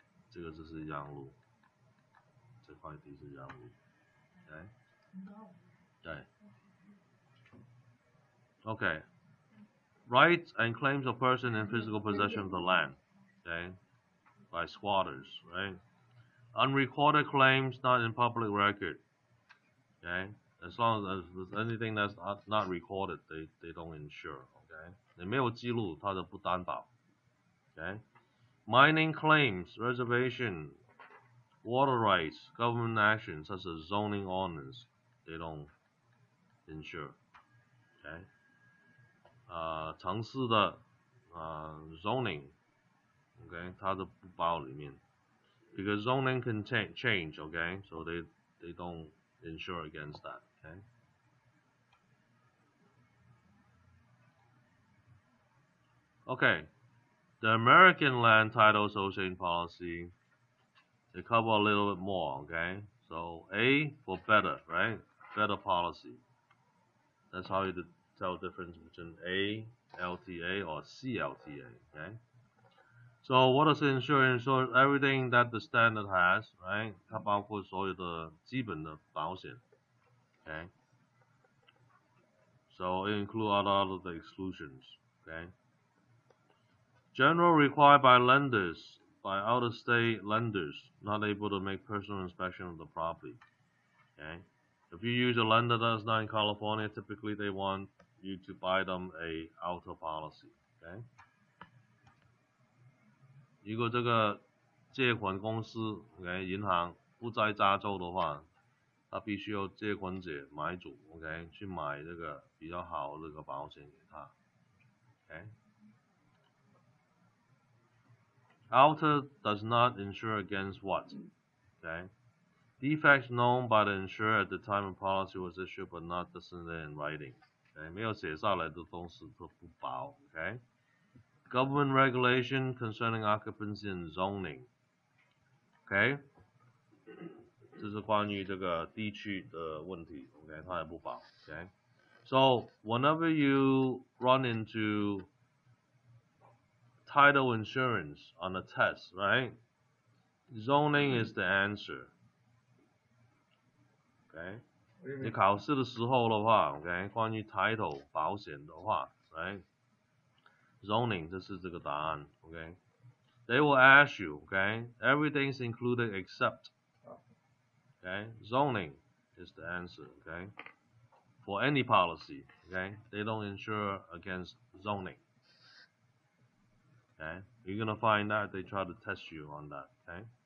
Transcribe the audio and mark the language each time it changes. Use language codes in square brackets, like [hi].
[zh] 这个就是让路，这块地是让路 [en] ，OK， 对 ，OK，rights and claims of person in physical possession of the land, okay, by squatters, right? Unrecorded claims not in public record, okay? As long as there's anything that's not recorded, they don't insure, okay? [zh] 你没有记录，它就不担保 ，okay? [en] Mining claims, reservation, water rights, government action such as zoning ordinance, they don't insure, okay? [zh] 城市的 [en] zoning, okay, [zh] 它的不包里面 [en] ，because zoning can change, okay, so they don't insure against that, okay. Okay, the American Land Title Association policy, they cover a little bit more, okay. So A for better, right? Better policy. That's how you tell the difference between A, LTA, or CLTA, okay. So what does it insure? It insures everything that the standard has, right? [zh] 它包括所有的基本的保险 ，okay. [en] So it includes a lot of the exclusions, okay. General required by lenders, by out-of-state lenders, not able to make personal inspection of the property, okay. If you use a lender that's not in California, typically they want you to buy them a auto policy, okay. [zh] 如果这个借款公司 ，OK， 银行不在加州的话，他必须要借款者买主 ，OK， 去买这个比较好的这个保险给他 ，OK。 [en] Auto does not insure against what? Okay, defects known by the insurer at the time of policy was issued but not designated in writing. [zh] Okay, 没有写下来的东西都不保 ，OK。 [en] Government regulation concerning occupancy and zoning. [zh] OK， 这是关于这个地区的问题 ，OK， 它也不保 ，OK。 [en] So whenever you run into title insurance on a test, right? Zoning is the answer. [zh] OK， 你考试的时候的话 ，OK， 关于 title 保险的话 ，right？ Zoning 这是这个答案 ，OK。 [en] They will ask you, okay? Everything's included except, okay? Zoning is the answer, okay? For any policy, okay? They don't insure against zoning. Okay? You're gonna find that they try to test you on that, okay?